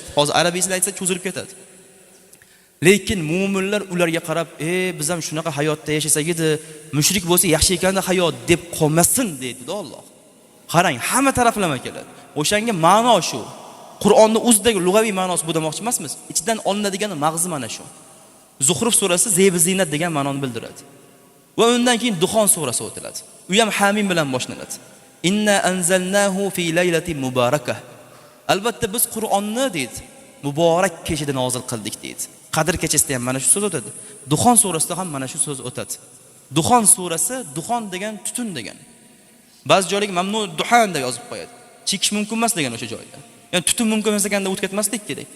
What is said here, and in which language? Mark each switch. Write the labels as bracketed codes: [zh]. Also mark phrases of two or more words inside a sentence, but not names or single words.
[uz] Hozir arabiysiz aytsa cho'zilib ketadi. Lekin mu'minlar ularga qarab, biz ham shunaqa hayotda yashasak edi, mushrik bo'lsa yaxshi ekanda hayot deb qolmasin deydi Alloh. Qarang, hamma taraflama keladi. O'shanga ma'no shu. Qur'onning o'zidagi lug'aviy ma'nosi bu demoqchi emasmiz. Ichidan olinadigan mag'zi mana shu. Zuhruf surasi zeb zinat degan ma'noni bildiradi. Va undan keyin Duxon surasi o'tiladi. U ham Hamim bilan boshlanadi. [ar] إنا أنزلناه في ليلة مباركة. [uz] Albatta biz Qur'onni deydi, muborak kechada nozil qildik deydi. Qadr kechasida ham mana shu so'z o'tadi. Duxon surasida ham mana shu so'z o'tadi. Duxon surasi, duxon degan tutun degan. Ba'zi joylarga [ar] ممنوع دخان [uz] deb yozib qo'yadi. Chekish mumkin emas degan o'sha joyda. Ya'ni tutun mumkin emas ekanda o'tib ketmaslik kerak.